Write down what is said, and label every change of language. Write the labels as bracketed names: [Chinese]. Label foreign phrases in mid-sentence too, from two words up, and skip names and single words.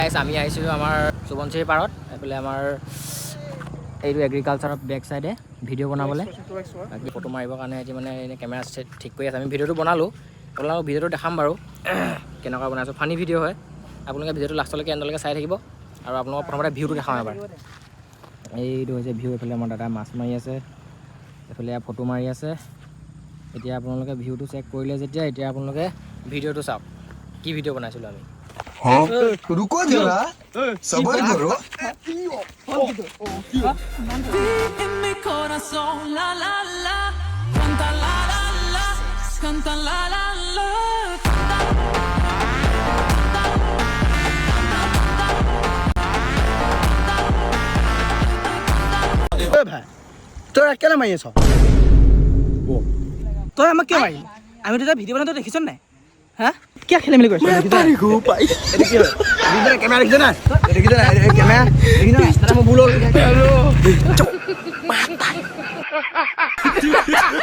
[Assamese] আমি আহিছিলোঁ আমাৰ সুবনশিৰি পাৰত এইফালে আমাৰ এইটো এগ্ৰিকালচাৰৰ [English] back sideএ [Assamese] ভিডিঅ' বনাবলৈ বাকী ফটো মাৰিবৰ কাৰণে এতিয়া মানে এনেই [English] camera set [Assamese] ঠিক কৰি আছে আমি ভিডিঅ'টো বনালোঁ আপোনালোকক ভিডিঅ'টো দেখাম বাৰু কেনেকুৱা বনাইছোঁ [English] funny video' [Assamese] হয় আপোনালোকে ভিডিঅ'টো লাষ্টলৈকে এণ্ডলৈকে চাই থাকিব আৰু আপোনালোকক প্ৰথমতে ভিউটো দেখাম এবাৰ এইটো হৈছে ভিউ এইফালে আমাৰ দাদাই মাছ মাৰি আছে এইফালে ফটো মাৰি আছে এতিয়া আপোনালোকে ভিউটো চেক কৰিলে যেতিয়া এতিয়া আপোনালোকে ভিডিঅ'টো চাওক কি ভিডিঅ' বনাইছিলোঁ আমি [Hindi] हाँ रुको जरा सबर करो [Spanish] En mi corazón, la la la, canta la la la, canta la la la. [Assamese] ভাই তই কেলে মাৰি আছ তই আমাক কিয় মাৰিলি আমি তেতিয়া ভিডিঅ' বনাওঁতে দেখিছ নাই হা কিয় খেলি মেলি কৰিছ কেমেৰা দেখিছ নাই দেখিছ নাই কেমেৰা দেখিছ নাই মোৰ ভুল হ'ল